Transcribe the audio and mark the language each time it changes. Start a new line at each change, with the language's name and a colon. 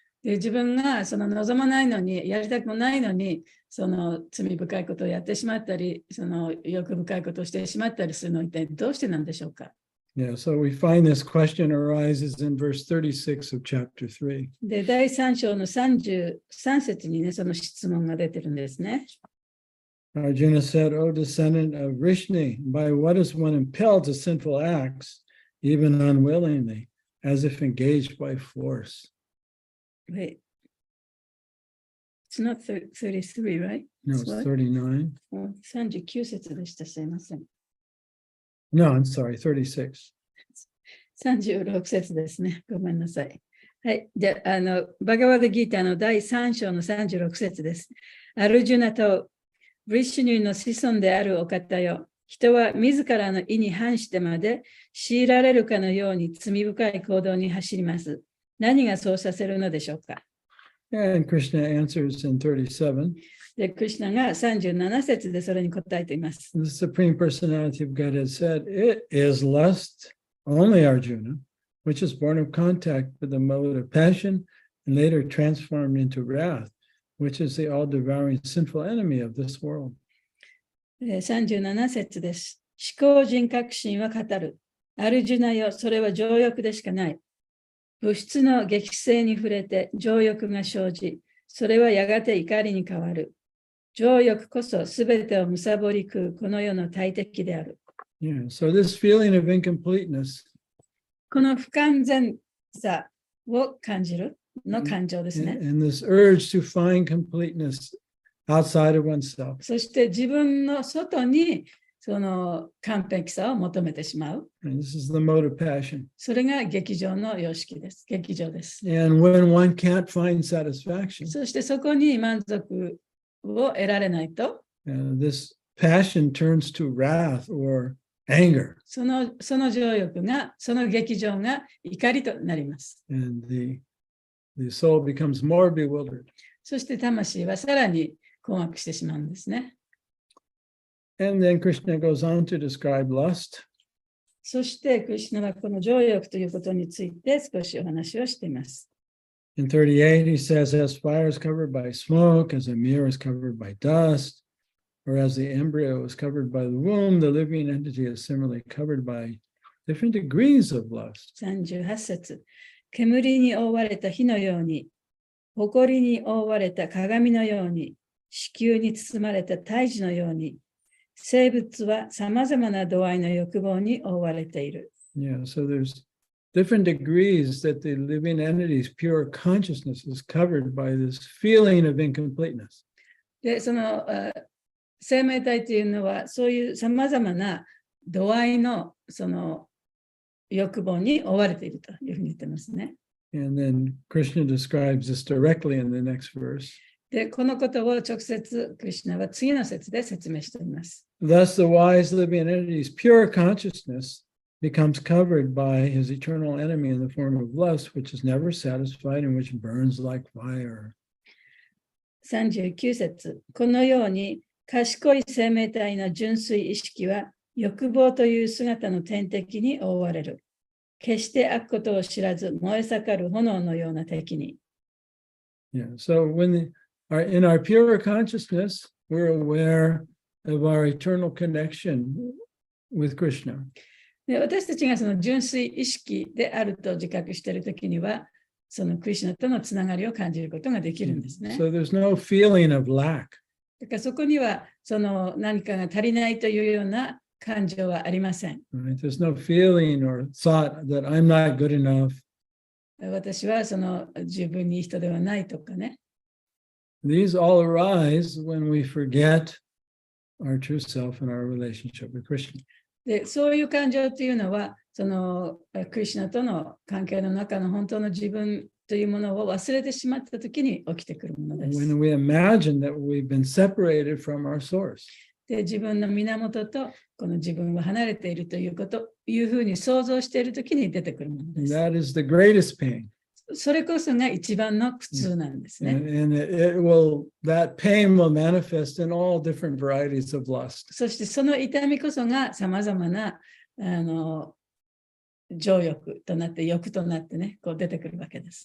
Japanese: で自分がその望まないのに、やりたくもないのに、その罪深いことをやってしまったり、その欲深いことをしてしまったりするのは一体どうしてなんでしょうか。
English: Yeah, so we find this question arises in verse 36 of chapter 3.
Japanese: で、第3章の33節にね、その質問が出てるんですね。
English: Arjuna said, O descendant of Vrishni, by what is one impelled to sinful acts, even unwillingly, as if engaged by force? Wait. It's not 33, right? No, it's 39.
Japanese: 39節でした。すいません。
English: No, I'm sorry, 36.
Japanese: 36節ですね。ごめんなさい。はい。で、バガバダギーターの第3章の36節です。アルジュナとヴリシュニュの子孫であるお方よ。人は自らの意に反してまで強いられるかのように罪深い行動に走ります。何がそうさせるのでしょうか。
English: And Krishna answers in 37.
Japanese: で、クリシュナが37節でそれに答えています。
English: The Supreme Personality of Godhead said, it is lust only, Arjuna, which is born of contact with the mode of passion and later transformed into wrath, which is the all-devouring sinful enemy of this world.
Japanese: 37節です。思考人格心は語る。アルジュナよ、それは情欲でしかない。物質の激性に触れて情欲が生じ、それはやがて怒りに変わる。情欲こそすべてを貪り食うこの世の大敵である。
English: Yeah, so this feeling of incompleteness
Japanese: この不完全さを感じるの感情ですね。
English: and this urge to find completeness outside of oneself.
Japanese: そして自分の外にその完璧さを求めてしまう。
English: And this is the mode of passion.
Japanese: それが劇場の様式です。劇場です。
English: And when one can't find satisfaction,
Japanese: そしてそこに満足を得られないと、
English: this passion turns to wrath or anger.
Japanese: その情欲が、その劇場が怒りとなります。
English: And the soul becomes more bewildered.
Japanese: そして魂はさらに困惑してしまうんですね。
English: And then Krishna goes on to describe lust.
Japanese: そしてクリシュナはこの情欲ということについて少しお話をしています。
English: In 38, he says, as fire is covered by smoke, as a mirror is covered by dust, or as the embryo is covered by the womb, the living entity is similarly covered by different degrees of lust.
Japanese: 38節。煙に覆われた火のように、埃に覆われた鏡のように、子宮に包まれた胎児のように、生物はさまざまな度合いの欲望に覆われている。
English: Yeah, so there's different degrees that the living entity's pure consciousness is covered by this feeling of incompleteness.
Japanese: で、その生命体というのは、そういうさまざまな度合いのその欲望に覆われているというふうに言ってますね。
English: And then Krishna describes this directly in the next verse.
Japanese: で、このことを直接、クリシュナは次の節で説明しています。
English: Thus, the wise living entity's pure consciousness becomes covered by his eternal enemy in the form of lust, which is never satisfied and which burns like fire.
Japanese: 39節。このように賢い生命体の純粋意識は欲望という姿の天敵に覆われる。決して悪ことを知らず燃え盛る炎のような敵に。
English: Yeah. So in our pure consciousness, we're aware of our eternal connection with Krishna.
Japanese: で、私たちがその純粋意識であると自覚しているときには、そのクリシュナとのつながりを感じることができるんですね。
English: So there's no feeling of lack.
Japanese: だからそこにはその何かが足りないというような感情はありません。
English: Right? There's no feeling or thought that I'm not good enough.
Japanese: 私はその十分にいい人ではないとかね。
English: These all arise when we forget our true self and our relationship with Krishna.
Japanese: で、そういう感情というのは、そのクリシュナとの関係の中の本当の自分というものを忘れてしまったときに起きてくるものです。
English: When we imagine that we've been separated from our source.
Japanese: で、自分の源とこの自分は離れているということ、いうふうに想像しているときに出てくるものです。
English: That is the greatest pain.
Japanese: それこそが一番の苦痛なんですね。
English: And that pain will manifest in all different varieties of lust.
Japanese: そしてその痛みこそがさまざまな情欲となって、欲となってね、こう出てくるわけです。